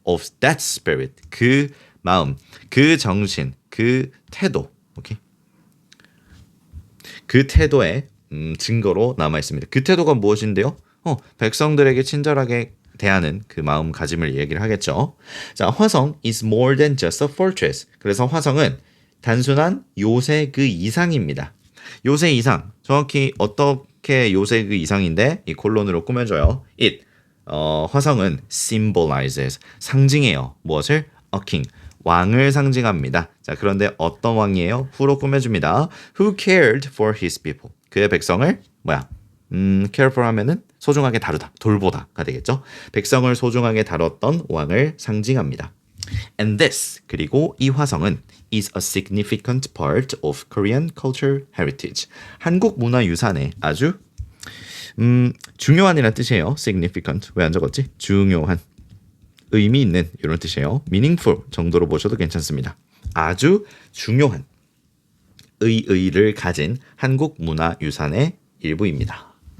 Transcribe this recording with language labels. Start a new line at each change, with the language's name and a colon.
English: of that spirit.
Korean: 그 마음, 그 정신, 그 태도. 오케이? 그 태도의 증거로 남아 있습니다. 그 태도가 무엇인데요? 백성들에게 친절하게 대하는 그 마음가짐을 얘기를 하겠죠.
English: 자, 화성 is more than just a fortress.
Korean: 그래서 화성은 단순한 요새 그 이상입니다. 요새 이상. 정확히 어떻게 요새 그 이상인데 이 콜론으로 꾸며줘요. it 화성은
English: symbolizes
Korean: 상징해요. 무엇을?
English: a king
Korean: 왕을 상징합니다. 자, 그런데 어떤 왕이에요? 후로 꾸며줍니다.
English: Who cared for his people.
Korean: 그의 백성을
English: care for
Korean: 하면은 소중하게 다루다, 돌보다가 되겠죠. 백성을 소중하게 다뤘던 왕을 상징합니다.
English: And this
Korean: 그리고 이 화성은
English: is a significant part of Korean culture heritage.
Korean: 한국 문화 유산의 아주 중요한이라는 뜻이에요. significant. 왜 안 적었지? 중요한. 의미 있는 이런 뜻이에요. meaningful 정도로 보셔도 괜찮습니다. 아주 중요한 의의를 가진 한국 문화 유산의 일부입니다.